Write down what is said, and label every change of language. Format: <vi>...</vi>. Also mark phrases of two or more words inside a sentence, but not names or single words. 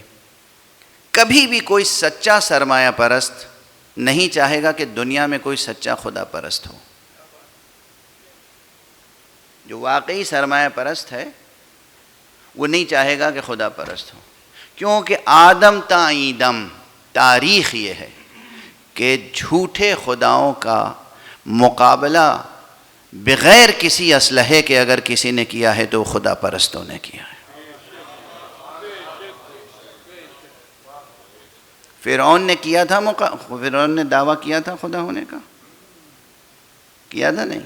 <ur>کبھی بھی کوئی سچا سرمایہ پرست نہیں چاہے گا کہ دنیا میں کوئی سچا خدا پرست ہو۔ جو واقعی سرمایہ پرست ہے وہ نہیں چاہے گا کہ خدا پرست ہو، کیونکہ آدم تا ایدم تاریخ یہ ہے کہ جھوٹے خداؤں کا مقابلہ بغیر کسی اسلحے کے اگر کسی نے کیا ہے تو خدا پرستوں نے کیا ہے۔ فرعون نے کیا تھا، فرعون نے دعویٰ کیا تھا خدا ہونے کا، کیا تھا نہیں؟</ur>